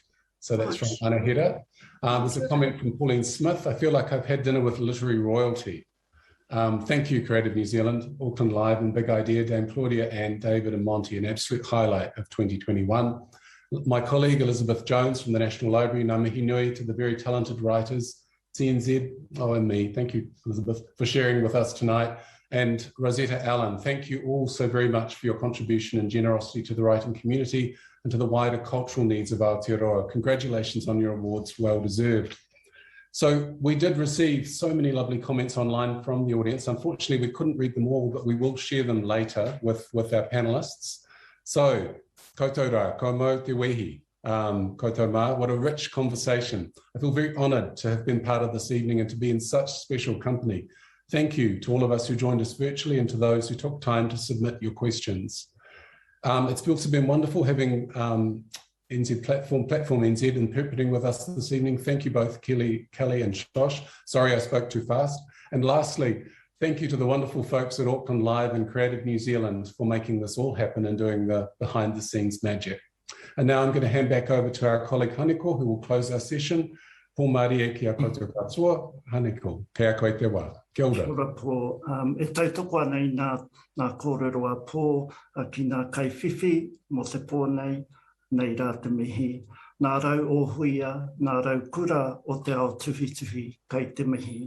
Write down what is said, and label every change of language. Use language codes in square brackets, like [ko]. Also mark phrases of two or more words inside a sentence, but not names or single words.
[en] So that's from Anahira. There's a comment from Pauline Smith. I feel like I've had dinner with literary royalty. Thank you, Creative New Zealand, Auckland Live and Big Idea, Dame Claudia and David and Monty, an absolute highlight of 2021. My colleague Elizabeth Jones from the National Library, [mi] ngā mihi nui [en] to the very talented writers, DNZ, and me. Thank you, Elizabeth, for sharing with us tonight. And Rosetta Allen, thank you all so very much for your contribution and generosity to the writing community and to the wider cultural needs of Aotearoa. Congratulations on your awards, well deserved. So we did receive so many lovely comments online from the audience. Unfortunately, we couldn't read them all, but we will share them later with our panelists. So, [mi] koutou rā, ko mau te wehi, koutou mā, [en] what a rich conversation. I feel very honoured to have been part of this evening and to be in such special company. Thank you to all of us who joined us virtually and to those who took time to submit your questions. It's also been wonderful having NZ Platform NZ interpreting with us this evening. Thank you both, Kelly and Josh. Sorry I spoke too fast. And lastly, thank you to the wonderful folks at Auckland Live and Creative New Zealand for making this all happen and doing the behind the scenes magic. And now I'm going to hand back over to our colleague Haniko, who will close our session. [mi] Pō Mārie kia koutou katoa, Haniko, kia koe te wā. Kia ora. Kia ora pō. E tautoko anei nā kōrero a pō ki nā kaiwhiwhi mo te pō nei rā te mihi. Nā rau o huia, nā rau kura o te ao tuwhi kei te mihi.